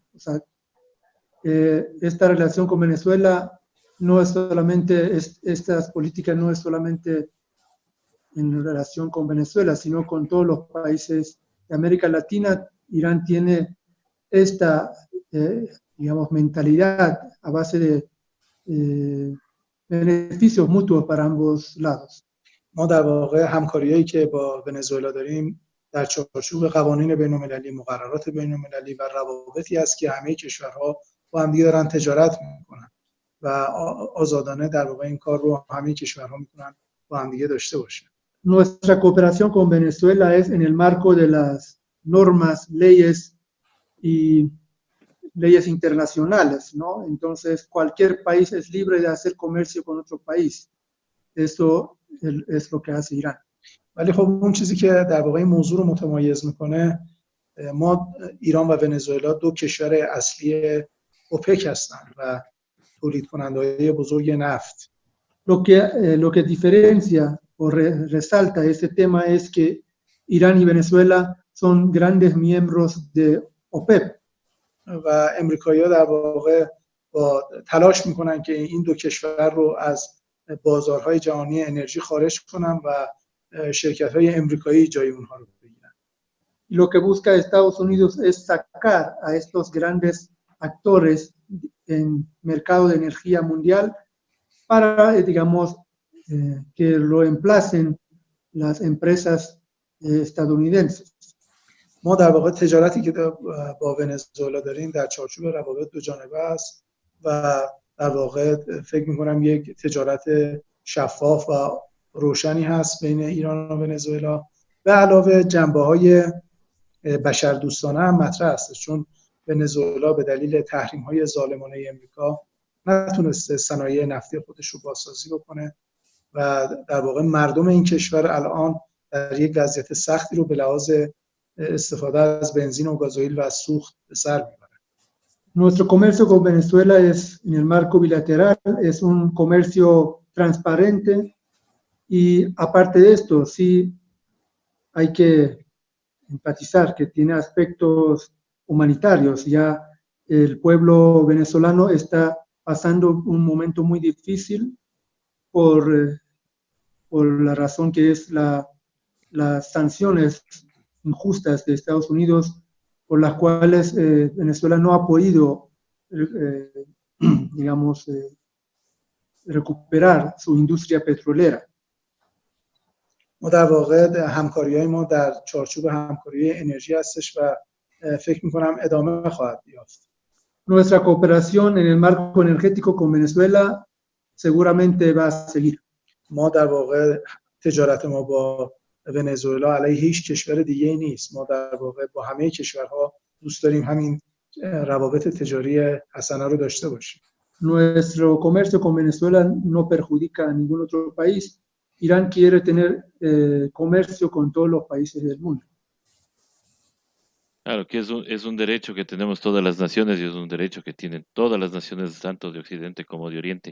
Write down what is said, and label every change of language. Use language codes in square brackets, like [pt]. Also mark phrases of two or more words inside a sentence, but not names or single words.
[es] O sea, esta relación con Venezuela no es solamente, estas políticas no es solamente en relación con Venezuela, sino con todos los países de América Latina. Irán tiene esta, digamos, mentalidad a base de beneficios mutuos para ambos lados. [fa] ما در واقع همکاریایی که با ونزوئلا داریم در چارچوب قوانین بین‌المللی، مقررات بین‌المللی و روابطی است که همه کشورها با هم دیگه دارن تجارت میکنن و آزادانه در واقع این کار رو همه کشورها میتونن با هم دیگه داشته باشن. [es] Nuestra cooperación con Venezuela es en el marco de las normas, leyes y leyes internacionales, ¿no? Entonces, cualquier país es libre de hacer comercio con otro país. Eso es lo que hace Irán. [fa] ولی خب اون چیزی که در واقع این موضوع رو متمایز میکنه، ما ایران و ونزوئلا دو کشور اصلی اوپک هستن و تولید کننده‌های بزرگ نفت. [es] Lo que diferencia o resalta este tema es que Irán y Venezuela son grandes miembros de OPEP. [fa] و امریکایی‌ها در واقع با تلاش میکنن که این دو کشور رو از بازارهای جهانی انرژی خارج کنن و شرکت‌های امریکایی جای اونها رو بگیرن. [es] Lo que busca Estados Unidos es sacar a estos grandes actores en mercado de energía mundial para, digamos, que lo emplacen las empresas estadounidenses. [fa] ما در واقع تجارتی که با ونزوئلا داریم در چارچوب روابط دو جانبه است و در واقع فکر می‌کنم یک تجارت شفاف و روشنی هست بین ایران و ونزوئلا. به علاوه جنبه‌های بشردوستانه هم مطرح است، چون ونزوئلا به دلیل تحریم‌های ظالمانه امریکا نتونسته صنایع نفتی خودش رو بازسازی بکنه و در واقع مردم این کشور الان در یک وضعیت سختی رو به لحاظ استفاده از بنزین و گازوئیل و از سوخت به سر میبرن. [es] Nuestro comercio con Venezuela es en el marco bilateral, es un comercio transparente y aparte de esto sí hay que enfatizar que tiene aspectos humanitarios. Ya el pueblo venezolano está pasando un momento muy difícil por la razón que es las sanciones injustas de Estados Unidos, por las cuales Venezuela no ha podido, digamos, recuperar su industria petrolera. [fa] ما در واقع همکاری‌های ما در چارچوب همکاری انرژی هستش و فکر می‌کنم ادامه خواهد یافت. [es] Nuestra cooperación en el marco energético con Venezuela seguramente va a seguir. [fa] ما در واقع تجارت ما با ونزوئلا علیه هیچ کشور دیگه نیست. ما در واقع با همه کشورها دوست داریم همین روابط تجاری حسنه رو داشته باشیم. [es] Nuestro comercio con Venezuela no perjudica a ningún otro país. Irán quiere tener comercio con todos los países del mundo. Claro, que es un derecho que tenemos todas las naciones y es un derecho que tienen todas las naciones, tanto de Occidente como de Oriente.